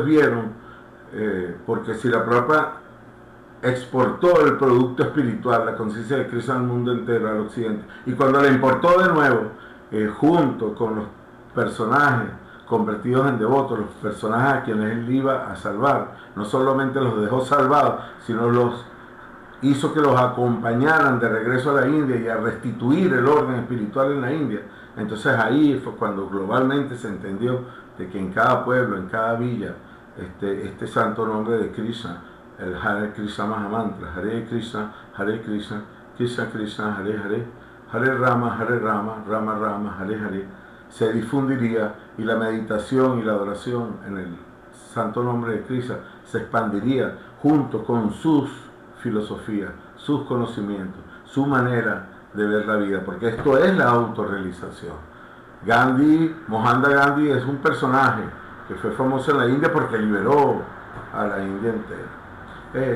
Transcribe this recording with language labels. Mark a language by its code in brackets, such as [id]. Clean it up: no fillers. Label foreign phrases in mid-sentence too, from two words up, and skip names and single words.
[es] vieron, porque Srila Prabhupada exportó el producto espiritual, la conciencia de Krishna al mundo entero, al Occidente, y cuando la importó de nuevo, junto con los personajes convertidos en devotos, los personajes a quienes él iba a salvar, no solamente los dejó salvados, sino los hizo que los acompañaran de regreso a la India y a restituir el orden espiritual en la India. Entonces ahí fue cuando globalmente se entendió de que en cada pueblo, en cada villa, este santo nombre de Krishna, el Hare Krishna Mahamantra, [sa] हरे कृष्ण कृष्ण कृष्ण हरे हरे हरे राम राम राम हरे हरे, [es] se difundiría, y la meditación y la adoración en el santo nombre de Krishna se expandiría junto con sus filosofías, sus conocimientos, su manera de ver la vida, porque esto es la autorrealización. Mohandas Gandhi es un personaje que fue famoso en la India porque liberó a la India entera.